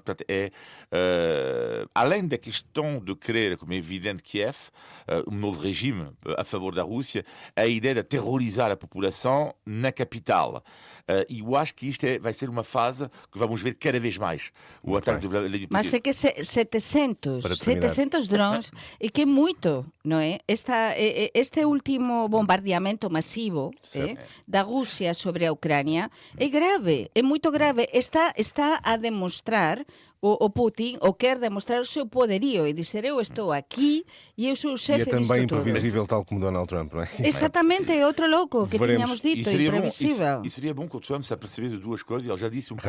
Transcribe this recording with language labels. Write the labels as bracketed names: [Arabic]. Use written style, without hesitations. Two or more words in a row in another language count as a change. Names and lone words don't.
[Portuguese] Portanto, além da questão de querer, como é evidente, Kiev, um novo regime a favor da Rússia, a ideia de terrorizar a população na capital. E eu acho que isto vai ser uma fase que vamos ver cada vez mais. O ataque do Vladimir Putin. Mas é que 700 Para terminar. drones, [Galician] e que é moito, non é? Este último bombardeamento masivo da Rusia sobre a Ucrania é grave, é moito grave. [Portuguese] Está a demonstrar o Putin, ou quer demonstrar o seu poderio e dizer, eu estou aqui e eu sou o E é chefe disto também tudo. imprevisível, tal como Donald Trump, não é? Exatamente, é outro louco que Veremos. tínhamos dito, imprevisível. E seria bom que o Trump se apercebesse de duas coisas. Ele já disse pouco